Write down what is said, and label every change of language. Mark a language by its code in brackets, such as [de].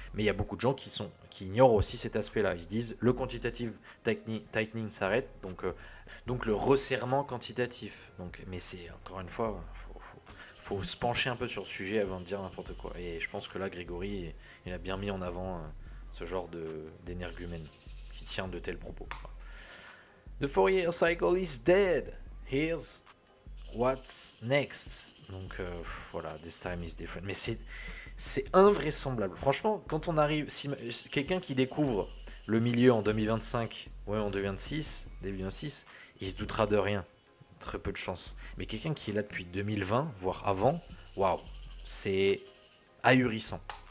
[fr] Mais il y a beaucoup de gens qui ignorent aussi cet aspect-là. Ils se disent le quantitative tightening s'arrête, donc le resserrement quantitatif. Mais c'est encore une fois, faut se pencher un peu sur le sujet avant de dire n'importe quoi. Et je pense que là, Grégory, il a bien mis en avant ce genre d'énergumène qui tient de tels propos. [en] The Fourier cycle is dead. Here's what's next. [fr] Donc voilà, [en] this time is different. [fr] Mais c'est invraisemblable. Franchement, quand on arrive, si quelqu'un qui découvre le milieu en 2025, ouais, en 2026, début 2026, il se doutera de rien. Très peu de chance. Mais quelqu'un qui est là depuis 2020, voire avant, waouh, c'est ahurissant.